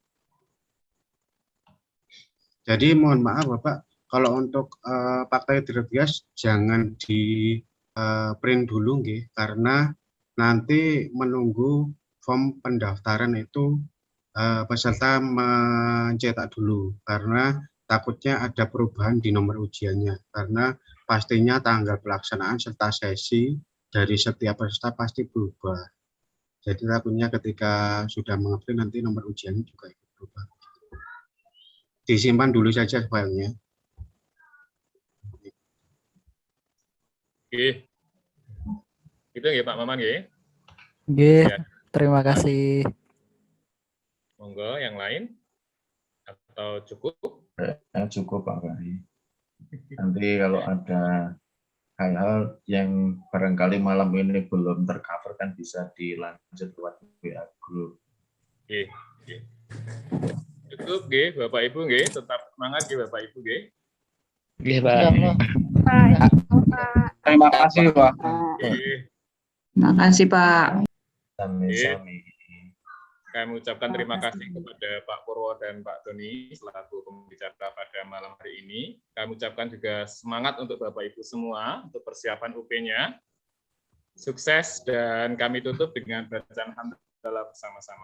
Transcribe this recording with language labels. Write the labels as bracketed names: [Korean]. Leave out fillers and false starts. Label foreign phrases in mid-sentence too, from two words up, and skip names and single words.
[Indonesian] Jadi mohon maaf Bapak, kalau untuk fakta integritas jangan di print dulu nggih, karena nanti menunggu form pendaftaran itu peserta mencetak dulu, karena takutnya ada perubahan di nomor ujiannya, karena pastinya tanggal pelaksanaan serta sesi dari setiap peserta pasti berubah. Jadi takutnya ketika sudah mengupload nanti nomor ujiannya juga ikut berubah. Disimpan dulu saja filenya. Oke. Gitu nggih Pak Maman nggih. Nggih, terima kasih. Monggo yang lain atau cukup? Cukup Pak Ferry. Nanti kalau ada hal-hal yang barangkali malam ini belum tercover kan bisa dilanjut lewat WA group. Oke. Cukup nggih Bapak Ibu nggih, tetap semangat nggih Bapak Ibu nggih. Nggih Pak. Terima kasih Pak. Terima kasih Pak. Sami-sami. Kami ucapkan terima kasih kepada Pak Purwo dan Pak Doni selaku pembicara pada malam hari ini. Kami ucapkan juga semangat untuk Bapak Ibu semua untuk persiapan UP-nya. Sukses dan kami tutup dengan bacaan hamdalah adalah bersama-sama.